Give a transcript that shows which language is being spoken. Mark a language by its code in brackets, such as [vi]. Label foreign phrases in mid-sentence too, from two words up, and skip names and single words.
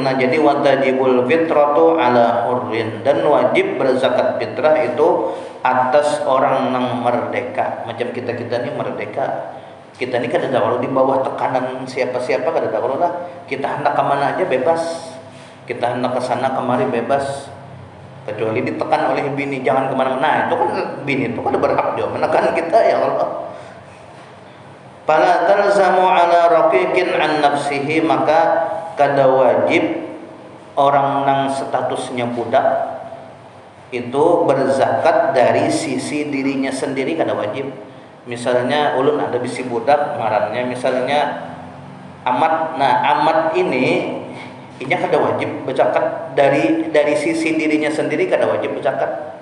[bjn] Nah, jadi [ar] وتجب الفطرة على حر, [bjn] dan wajib berzakat fitrah itu atas orang yang merdeka. Macam kita ni merdeka. Kita ni kada tahu di bawah tekanan siapa-siapa, kada tahu lah. Kita hendak ke mana aja bebas. Kita hendak ke sana kemari bebas. Kecuali ditekan oleh bini, jangan kemana-mana. Nah, itu kan bini itu kan berhak juga menekan kita, [ar] يا الله. فلا تلزم على رقيق عن نفسه, [bjn] maka kada wajib orang nang statusnya budak itu berzakat dari sisi dirinya sendiri, kada wajib. Misalnya ulun ada bisi budak ngarannya misalnya Amat. Nah, Amat ini inya kada wajib berzakat dari sisi dirinya sendiri, kada wajib berzakat.